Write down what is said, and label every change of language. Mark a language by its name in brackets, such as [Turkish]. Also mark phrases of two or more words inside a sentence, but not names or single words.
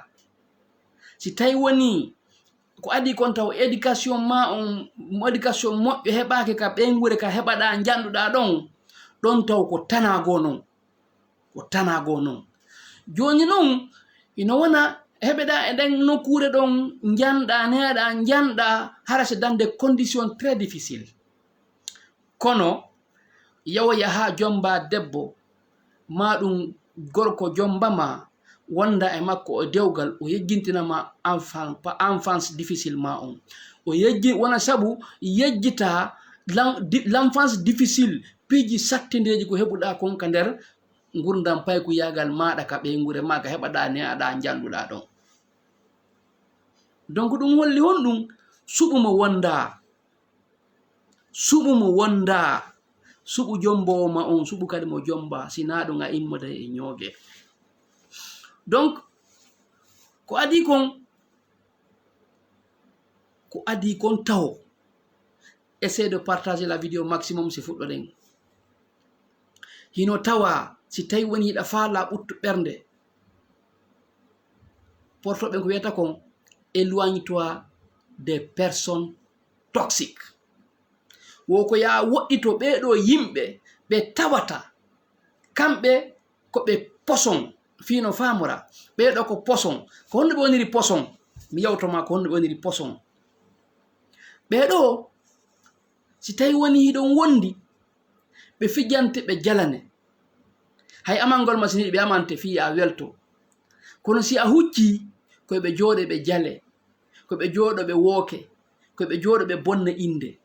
[Fula] Si tawi woni ko adi kon taw éducation ma on, éducation moƴƴo heɓake ka ɓeygure ka heɓaɗa janɗuɗa ɗon taw ko tanago non, ko tanago non. Joni noon ino wona heɓeɗa e ɗen nokkure ɗon janɗa neɗa janɗa harase [French] dans des conditions très difficile. [Fula] Kono yawya ha jomba debbo ma ɗum gorko jombama wonda e makko o dewgal, o yejjintinama [French] enfance difficile [Fula] ma on, o yejji wona sabu yejjita [French] l'enfance difficile [Fula] piiji sattindeji ko heɓuɗa kon ka nder gurdam payku yagal maɗa ka ɓeygure ma ka heɓaɗa neaɗa janɗuɗa ɗon. Donc ɗum holli honɗum suɓumo wonda, suɓumo wonda, suɓu jombowo ma on, suɓu kadi mo jomba, sina ɗum a immode e ñooge. Donc ko adi kon taw, [French] essaie de partager la vidéo maximum [Fula] si fuɗɗoɗen. Hino tawa si tawi woni hiɗa faala ɓuttu ɓernde, portoɓe ko wiyata kon [French] éloigne-toi des personnes toxiques. [Fula] Wo ko ya woɗɗito ɓeɗo yimɓe ɓe tawata kamɓe ko ɓe poson fino famora, ɓeɗo ko poson. Ko honno ɓe woniri poson, mi yawtoma ko honno ɓe woniri poson. ɓeɗo si tawi woni hiɗon wondi ɓe fijante ɓe jalane, hay amangol ma sini ɓe amante fi a welto, kono si a hucci koyeɓe jooɗe ɓe jale, koyeɓe jooɗo ɓe wooke, koyeɓe jooɗo ɓe bonna inde.